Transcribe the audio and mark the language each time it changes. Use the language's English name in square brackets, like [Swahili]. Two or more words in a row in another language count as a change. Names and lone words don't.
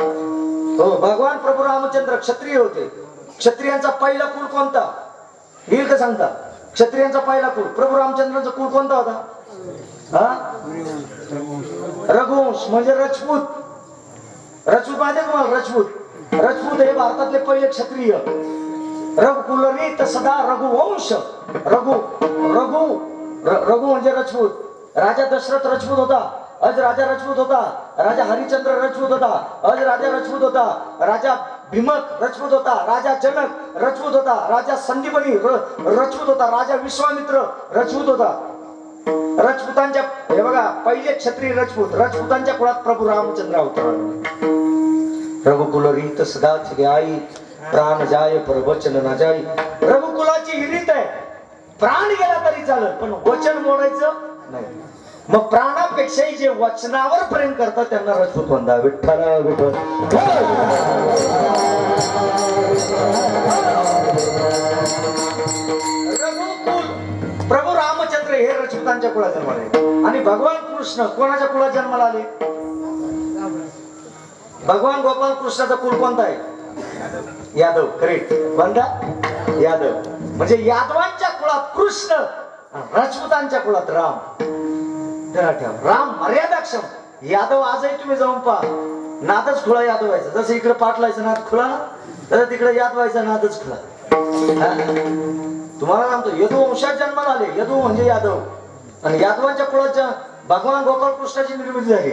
[Marathi] हो, भगवान प्रभू रामचंद्र क्षत्रिय होते. क्षत्रियांचा पहिला कुल कोणता येईल का सांगता? क्षत्रियांचा पहिला कुल प्रभू रामचंद्रांचा कुल कोणता होता? रघुवंश म्हणजे राजपूत. माहिती तुम्हाला? राजपूत हे भारतातले पहिले क्षत्रिय. रघुकुलरीत सदा रघुवंश. रघु म्हणजे राजपूत. राजा दशरथ राजपूत होता. अज राजा राजपूत होता. राजा हरिश्चंद्र राजपूत होता. अज राजा राजपूत होता. राजा भीमक राजपूत होता. राजा जनक राजपूत होता. राजा संदीपनी राजपूत होता. राजा विश्वामित्र राजपूत होता. राजपुतांच्या हे बघा पहिले क्षत्रिय राजपुतांच्या कुळात प्रभू रामचंद्र अवतरले. [Awadhi] रघुकुलरीत सदाच गाई प्राण जाय पर वचन न जाई. [Marathi] रघुकुलाची ही रीत आहे. प्राण गेला तरी चालत पण वचन मोडायचं नाही. मग प्राणापेक्षाही जे वचनावर प्रेम करतात त्यांना राजपूत म्हणतात. विठ्ठल विठ्ठल. रघुकुल प्रभू रामचंद्र हे राजपुतांच्या कुळात जन्माले. आणि भगवान कृष्ण कोणाच्या कुळात जन्माला आले? भगवान गोपाल कृष्णाचा कुल कोणता आहे? यादव. करेक्ट. कोणता? यादव. म्हणजे यादवांच्या कुळात कृष्ण, राजपुतांच्या कुळात राम. राम मर्यादाक्षम. यादव आजही तुम्ही जाऊन पहा, नादच खुळा यादव व्हायचा. जसं इकडे पाटलायचं नाद खुळा तर तिकडे यादवायचा नादच खुळा. तुम्हाला सांगतो यदुवंशात जन्माला आले. यदु म्हणजे यादव. आणि यादवांच्या कुळात भगवान गोपाल कृष्णाची निर्मिती झाली.